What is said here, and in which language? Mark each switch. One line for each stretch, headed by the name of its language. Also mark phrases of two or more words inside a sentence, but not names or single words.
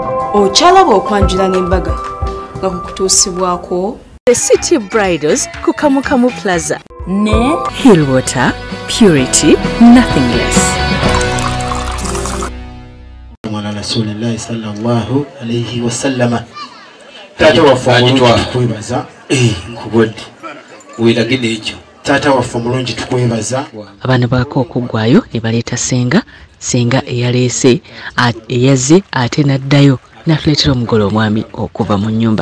Ganda: Ochalaba okwanjula n'embaga nga kukutuusibwako The City Bridals ku Kamukamu Plaza ne Hillwater Purity Nothing Less. Mwana
Arabic: رسول الله صلى الله عليه وسلم
Ganda: tata waffe omulungi tukwebaza nkubodde weeragide ekyo tata waffe omulungi tukwebaza. Abaana baako okuggwayo ne baleeta senga eyaleese eyazze ate n'addayo n'atuleetera omugole omwami okuva mu nnyumba